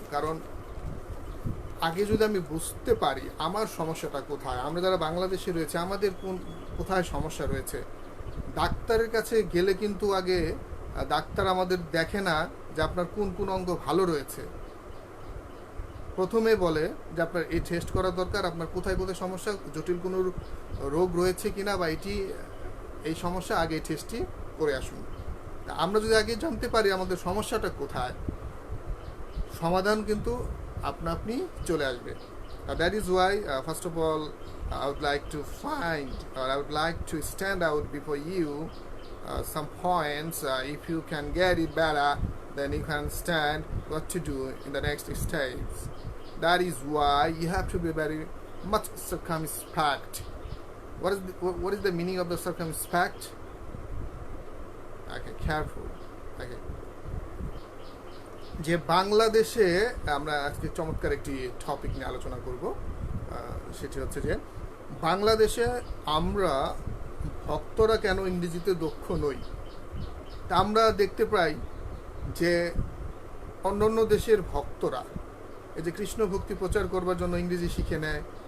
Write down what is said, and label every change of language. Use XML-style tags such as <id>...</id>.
<bn>কারণ আগে যদি আমি বুঝতে পারি আমার সমস্যাটা কোথায়, আমরা যারা বাংলাদেশে রয়েছে আমাদের কোথায় সমস্যা রয়েছে, ডাক্তারের কাছে গেলে কিন্তু আগে ডাক্তার আমাদের দেখে না যে আপনার কোন কোন অঙ্গ ভালো রয়েছে, প্রথমে বলে যে আপনার এই টেস্ট করা দরকার, আপনার কোথায় কোথায় সমস্যা, জটিল কোনো রোগ রয়েছে কিনা বা এই সমস্যা, আগে এই টেস্টটি করে আসুন। আমরা যদি আগে জানতে পারি আমাদের সমস্যাটা কোথায়, সমাধান কিন্তু আপনি চলে আসবে।</bn> <en>That is why first of all I would like to find, or I would like to stand out before you some points. If you can get it better, then you can understand what to do in the next steps. That is why you have to be very much circumspect. What is the meaning of the circumspect? Okay, careful. Okay.</en> <bn>যে বাংলাদেশে আমরা আজকে চমৎকার একটি topic নিয়ে আলোচনা করব। সেটি হচ্ছে যে বাংলাদেশে আমরা ভক্তরা কেন ইংরেজিতে দক্ষ নই। তা আমরা দেখতে পাই যে অন্যান্য দেশের ভক্তরা এই যে কৃষ্ণ ভক্তি প্রচার করবার জন্য ইংরেজি শিখে নেয়।</bn>